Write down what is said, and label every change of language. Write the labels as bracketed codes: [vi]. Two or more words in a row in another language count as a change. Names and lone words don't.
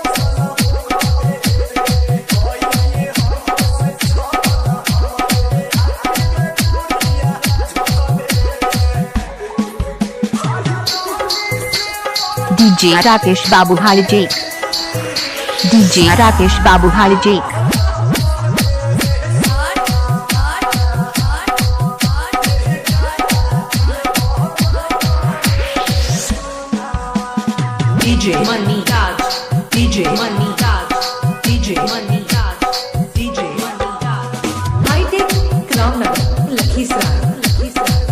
[hi] DJ Rakesh Babu Halijek DJ Rakesh Babu Halijek DJ Money Raj, DJ Money Raj, DJ Money Raj, DJ Money Raj. हाईटेक रामनगर लखीसराय।